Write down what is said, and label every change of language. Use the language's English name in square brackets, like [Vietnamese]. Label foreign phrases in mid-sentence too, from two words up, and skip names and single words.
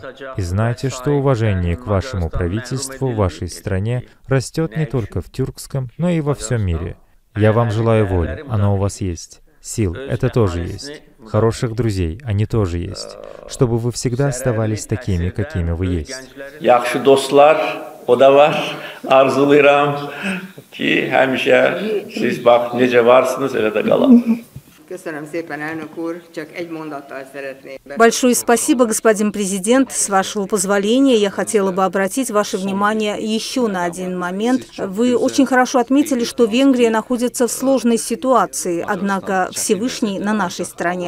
[Russian] И знайте, что уважение к вашему правительству в вашей стране растет не только в тюркском, но и во всем мире. Я вам желаю воли, она у вас есть. Сил, это тоже есть. Хороших друзей, они тоже есть. Чтобы вы всегда оставались такими, какими вы есть. [Azerbaijani] Yaxşı dostlar, o da var. Arzulayıram ki həmişə siz bax necə varsınız, elə də qalın. [Russian] Большое спасибо, господин президент. С вашего позволения, я хотела бы обратить ваше внимание еще на один момент. Вы очень хорошо отметили, что Венгрия находится в сложной ситуации, однако Всевышний на нашей стороне.